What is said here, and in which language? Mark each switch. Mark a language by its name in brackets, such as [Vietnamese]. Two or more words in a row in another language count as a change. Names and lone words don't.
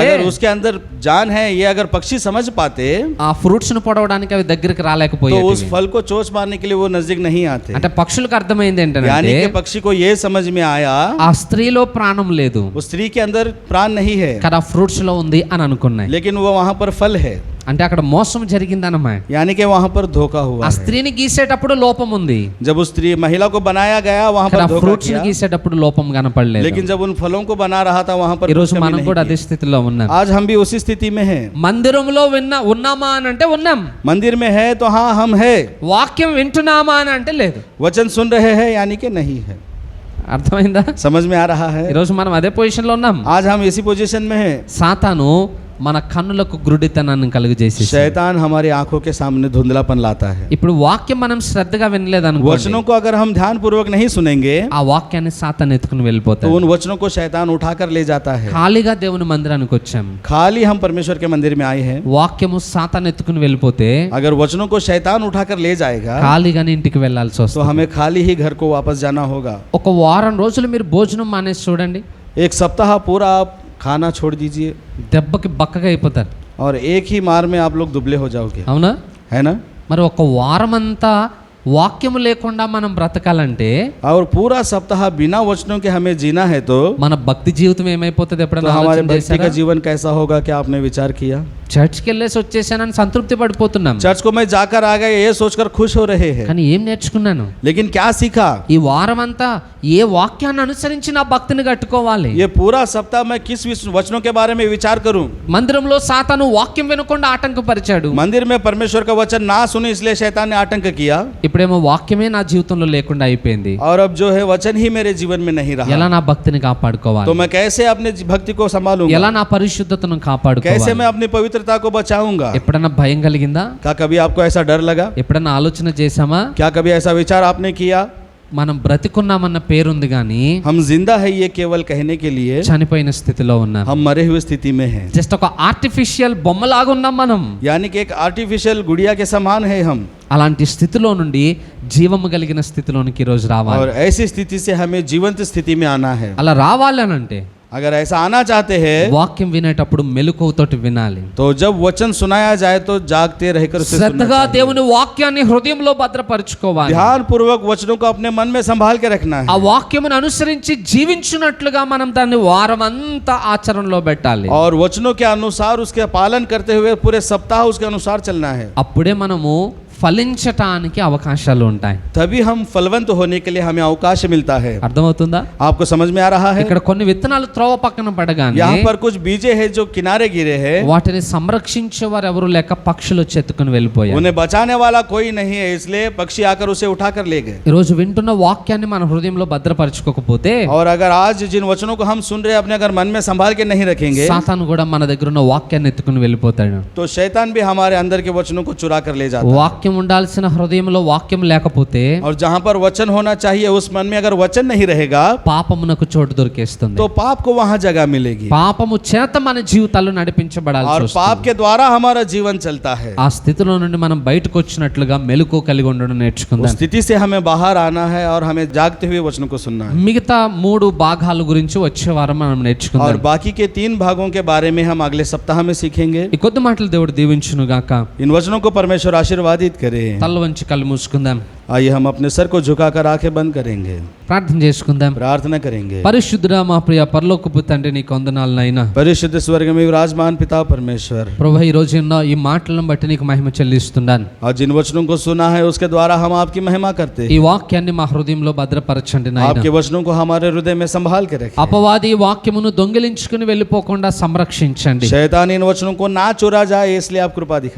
[Hindi] अगर उसके अंदर जान है ये अगर पक्षी समझ पाते [Telugu] ఆ ఫ్రూట్స్ ను పొడవడానికి అవి దగ్గరికి [Hindi] तो [Telugu] రాలేకపోయేవి. [Hindi] उस फल को चोंच मारने के लिए वो नजदीक नहीं आते। [Telugu] అంటే పక్షులకు అర్థమైంది [Hindi] यानी [Telugu] ఏంటంటే [Hindi] कि पक्षी को ये समझ में आया [Telugu] ఆ స్త్రీలో ప్రాణం లేదు, [Hindi] उस स्त्री के अंदर प्राण नहीं है, [Telugu] కదా ఫ్రూట్స్ లో ఉంది అని అనుకున్నాయి. [Hindi] लेकिन वो वहां पर फल है। [Telugu] అంటే అక్కడ మోసం జరిగిందన్నమాట. [Hindi] यानी कि वहां पर धोखा हुआ [Telugu] ఆ [Hindi] है। [Telugu] స్త్రీని గీసేటప్పుడు లోపం ఉంది, [Hindi] जब उस स्त्री महिला को बनाया गया वहां पर धोखा [Telugu] ఫ్రూట్స్ ని [Hindi] किया, [Telugu] గీసేటప్పుడు లోపం కనపడలేదు. [Hindi] लेकिन जब उन फलों को बना रहा था वहां पर [Telugu] ఈ రోజు [Hindi] कुछ कमी [Telugu] మనం [Hindi] नहीं [Telugu] కూడా [Hindi] की। [Telugu] అదే స్థితిలో ఉన్నాం. [Hindi] आज हम भी उसी स्थिति में हैं। [Telugu] మందిరంలో ఉన్నామా అని అంటే ఉన్నాం, [Hindi] मंदिर में है तो हाँ हम है, [Telugu] వాక్యం వింటున్నామా అని అంటే లేదు. [Hindi] वचन सुन रहे हैं यानी कि नहीं है। [Telugu] అర్థమైందా? [Hindi] समझ में आ रहा है? [Telugu] ఈరోజు మనం అదే పొజిషన్ లో ఉన్నాం. [Hindi] आज हम इसी पोजीशन में हैं। [Telugu] సాతాను మన కన్నులకు గురుడితనాన్ని కలుగజేసి [Hindi] शैतान हमारी आंखों के सामने धुंधलापन लाता है। [Telugu] ఇప్పుడు వాక్యం మనం శ్రద్ధగా వినలేదనుకోండి, [Hindi] वचनों को अगर हम ध्यान पूर्वक नहीं सुनेंगे [Telugu] ఆ వాక్యాన్ని సాతాను ఎత్తుకుని [Hindi] तो [Telugu] వెళ్ళిపోతాడు. [Hindi] उन वचनों को शैतान उठाकर ले जाता है। [Telugu] ఖాళీగా దేవుని మందిరానికి వచ్చాం, [Hindi] खाली हम परमेश्वर के मंदिर में आए हैं, [Telugu] వాక్యము సాతాను ఎత్తుకుని వెళ్ళిపోతే [Hindi] अगर वचनों को शैतान उठाकर ले जाएगा [Telugu] ఖాళీగానే ఇంటికి వెళ్ళాల్సి [Hindi] तो [Telugu] వస్తుంది. [Hindi] हमें खाली ही घर को वापस जाना होगा। [Telugu] ఒక వారం రోజులు మీరు భోజనం మానేసి చూడండి, [Hindi] एक सप्ताह पूरा आप खाना छोड़ दीजिए [Telugu] దెబ్బకి బక్కగా అయిపోతారు. [Hindi] और एक ही मार में आप लोग दुबले हो जाओगे, [Telugu] అవునా? [Hindi] है ना? [Telugu] మరి ఒక వారం అంతా వాక్యము లేకుండా మనం బ్రతకాలంటే [Hindi] और पूरा सप्ताह बिना वचनों के हमें जीना है तो [Telugu] మన భక్తి జీవితం ఏమైపోతుంది? [Hindi] तो [Telugu] ఎప్పుడైనా [Hindi] हमारे [Telugu] ఆలోచన [Hindi] भक्ति का [Telugu] చేశారా? [Hindi] जीवन कैसा होगा? क्या आपने विचार किया? [Telugu] చర్చ్కి వెళ్ళేసి వచ్చేసానని సంతృప్తి పడిపోతున్నాం, [Hindi] चर्च को मैं जाकर आ गए ये सोचकर खुश हो रहे हैं, [Telugu] కానీ ఏం నేర్చుకున్నాను? [Hindi] लेकिन क्या सीखा? [Telugu] ఈ వారం అంతా ఏ వాక్యాన్ని అనుసరించి నా భక్తిని కట్టుకోవాలి? [Hindi] ये पूरा सप्ताह मैं किस वचनों के बारे में विचार करूं? [Telugu] మందిరంలో సాతాను వాక్యం వినకుండా ఆటంకపరిచాడు, [Hindi] मंदिर में परमेश्वर का वचन ना सुने इसलिए शैतान ने आतंक किया, [Telugu] ఇప్పుడేమో వాక్యమే నా జీవితంలో లేకుండా అయిపోయింది. [Hindi] और अब जो है वचन ही मेरे जीवन में नहीं [Telugu] ఎలా [Hindi] रहा। [Telugu] నా భక్తిని కాపాడుకోవాలి? [Hindi] तो मैं कैसे अपने भक्ति को संभालूंगा? [Telugu] ఎలా నా పరిశుద్ధతను [Hindi] कैसे [Telugu] కాపాడుకోవాలి? [Hindi] मैं अपनी पवित्रता को बचाऊंगा? [Telugu] ఎప్పుడన్నా భయం కలిగిందా? [Hindi] क्या कभी आपको ऐसा डर लगा? [Telugu] ఎప్పుడన్నా ఆలోచన చేశామా? [Hindi] क्या कभी ऐसा विचार आपने किया? [Telugu] మనం బ్రతికున్నామన్న పేరుంది కానీ [Hindi] हम जिंदा है ये केवल कहने के लिए, [Telugu] చనిపోయిన స్థితిలో ఉన్నాం. [Hindi] हम मरे हुए स्थिति में हैं। [Telugu] జస్ట్ ఒక ఆర్టిఫిషియల్ బొమ్మలాగా ఉన్నాం మనం. [Hindi] यानी कि एक आर्टिफिशियल गुड़िया के समान है हम, [Telugu] అలాంటి స్థితిలో నుండి జీవము కలిగిన స్థితిలోనికి ఈరోజు రావాలి. [Hindi] और ऐसी स्थिति से हमें जीवंत स्थिति में आना है। [Telugu] అలా రావాలి అని అంటే [Hindi] अगर ऐसा आना चाहते हैं [Telugu] వాక్యం వినేటప్పుడు మెలకువతోటి వినాలి. [Hindi] तो जब वचन सुनाया जाए तो जागते रहकर उसे सुनना [Telugu] శ్రద్ధగా [Hindi] चाहिए। [Telugu] దేవుని వాక్యాన్ని హృదయంలో భద్రపరచుకోవాలి. [Hindi] ध्यान पूर्वक वचनों को अपने मन में संभाल के रखना [Telugu] ఆ [Hindi] है [Telugu] వాక్యమును అనుసరించి జీవించున్నట్లుగా మనం దాన్ని వారమంతా ఆచరణలో పెట్టాలి. [Hindi] और वचनों के अनुसार उसके पालन करते हुए पूरे सप्ताह उसके अनुसार चलना है। [Telugu] అప్పుడే మనము ఫలించటానికి అవకాశాలు ఉంటాయి. [Hindi] तभी हम फलवंत होने के लिए हमें अवकाश मिलता है। [Telugu] అర్థమవుతుందా? [Hindi] आपको समझ में आ रहा है? [Telugu] ఇక్కడ కొన్ని విత్తనాలు త్రోవ పక్కన పడగానే [Hindi] यहाँ पर कुछ बीजे हैं जो किनारे गिरे हैं, [Telugu] వాటిని సంరక్షించేవారు ఎవరు లేక పక్షులు చెత్తుకుని వెళ్ళిపోయారు. [Hindi] उन्हें बचाने वाला कोई नहीं है, इसलिए पक्षी आकर उसे उठाकर ले गए। [Telugu] ఈ రోజు వింటున్న వాక్యాన్ని మన హృదయంలో భద్రపరచుకోకపోతే [Hindi] और अगर आज जिन वचनों को हम सुन रहे हैं अपने अगर मन में संभाल के नहीं रखेंगे [Telugu] సాతాను కూడా మన దగ్గర ఉన్న వాక్యాన్ని ఎత్తుకుని వెళ్ళిపోతాడు. [Hindi] तो शैतान भी हमारे अंदर के वचनों को चुरा कर ले जाता है। [Telugu] వాక్యం ఉండాల్సిన హృదయంలో వాక్యం లేకపోతే [Hindi] और जहाँ पर वचन होना चाहिए उस मन में अगर वचन नहीं रहेगा [Telugu] పాపమునకు చోటు దొరికేస్తుంది. [Hindi] तो पाप को वहाँ जगह मिलेगी [Telugu] పాపము చేత మన జీవితాలు నడిపించబడాల్సి [Hindi] और [Telugu] వస్తుంది. [Hindi] पाप के द्वारा हमारा जीवन चलता है। [Telugu] ఆ స్థితిలో నుండి మనం బయటకు వచ్చినట్లుగా మెలకువ కలిగి ఉండడం [Hindi] उस [Telugu] నేర్చుకుందాం. [Hindi] स्थिति से हमें बाहर आना है और हमें जागते हुए वचनों को सुनना है। [Telugu] మిగతా 3 భాగాల గురించి వచ్చే వారం మనం [Hindi] और [Telugu] నేర్చుకుందాం. [Hindi] बाकी के 3 भागों के बारे में हम अगले सप्ताह में सीखेंगे। [Telugu] ఈ కొద్ది మాటలు దేవుడు దీవించును గాక. [Hindi] इन वचनों को परमेश्वर आशीर्वादित करे। [Telugu] తల్ల వంచి కళ్ళు మూసుకుందాం. [Hindi] आइए हम अपने सर को झुकाकर आंखें बंद करेंगे, [Telugu] ప్రార్థన చేసుకుందాం. [Hindi] प्रार्थना करेंगे। [Telugu] పరిశుద్ధుడా మా ప్రియ పరలోకపు తండ్రి నీకు వందనాలు నాయనా. [Hindi] परिशुद्ध स्वर्ग में विराजमान पिता परमेश्वर, [Telugu] ప్రభు ఈ రోజు ఉన్న ఈ మాటలను బట్టి నీకు మహిమ చెల్లిస్తున్నాను. [Hindi] और जिन वचनों को सुना है उसके द्वारा हम आपकी महिमा करते [Telugu] ఈ [Hindi] हैं। [Telugu] వాక్యాన్ని మా హృదయంలో భద్రపరచండి నాయనా. [Hindi] आपके वचनों को हमारे हृदय में संभाल के रखें। [Telugu] అపవాది ఈ వాక్యమును దొంగిలించుకుని వెళ్ళిపోకుండా సంరక్షించండి. [Hindi] शैतान इन वचनों को ना चुरा जाए इसलिए आप कृपा दिखाएं।